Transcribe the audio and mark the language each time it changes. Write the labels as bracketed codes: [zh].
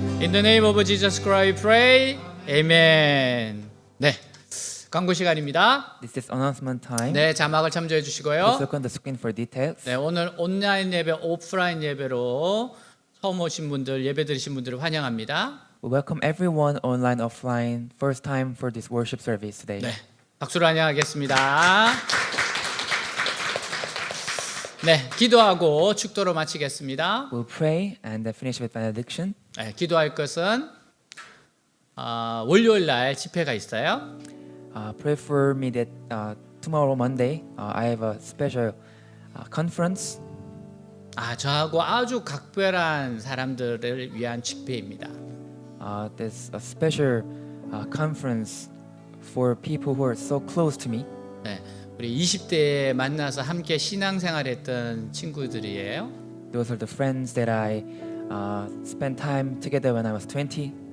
[en] the name of Jesus Christ, pray. [ko] Amen. 네, 광고 시간입니다. [en] This is announcement time. [ko] 네, 자막을 참조해 [en] Please [ko] 주시고요. [en] look on the screen for details. [ko] 네, 오늘 온라인 예배, 오프라인 예배로 처음 오신 분들, 예배 드리신 분들을 환영합니다. [en] We welcome everyone online, offline, first time for this worship service today. [ko] 네, 박수로 환영하겠습니다. 네, 기도하고 축도로 마치겠습니다. [en] We'll pray and then finish with benediction. [ko] 네, 기도할 것은 월요일 날 집회가 있어요. [en] Pray for me that tomorrow Monday I have a special conference. [ko] 저하고 아주 각별한 사람들을 위한 집회입니다. [en] There's a special conference for people who are so close to me. [ko] 네, 우리 20대에 만나서 함께 신앙생활했던 친구들이에요. [en] Those are the friends that I spent time together when I was 20.